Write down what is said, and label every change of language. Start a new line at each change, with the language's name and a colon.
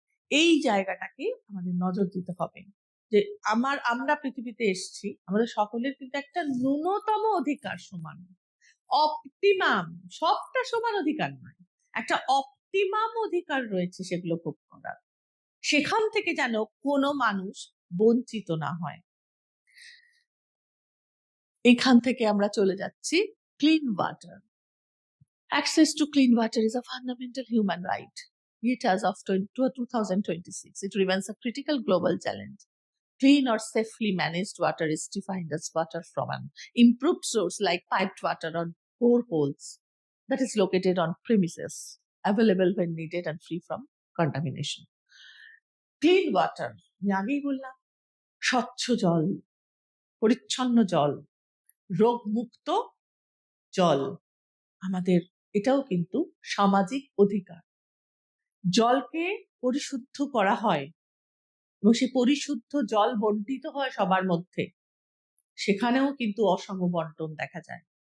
Bangla: এই জায়গাটাকে আমাদের নজর দিতে হবে যে আমরা পৃথিবীতে এসেছি, আমাদের সকলের কিন্তু একটা ন্যূনতম অধিকার সমান, অপটিমাম, সবটা সমান অধিকার নয়, একটা অপটিমাম অধিকার রয়েছে সেগুলো ভোগ করার, সেখান থেকে যেন কোনো মানুষ বঞ্চিত না হয়। এখান থেকে আমরা চলে যাচ্ছি clean water.
English: Access to clean water is a fundamental human right. Yet as of 2026, it remains a critical global challenge. Clean or safely managed water is defined as water from an improved source like piped water or boreholes that is located on premises, available when needed and free from contamination.
Bangla: Clean water, আমি আগেই বললাম, স্বচ্ছ জল, পরিচ্ছন্ন জল, রোগমুক্ত জল, আমাদের এটাও কিন্তু সামাজিক অধিকার। জলকে পরিশুদ্ধ করা হয় এবং সেই পরিশুদ্ধ জল বন্টিত হয় সবার মধ্যে, সেখানেও কিন্তু অসম বন্টন দেখা যায়।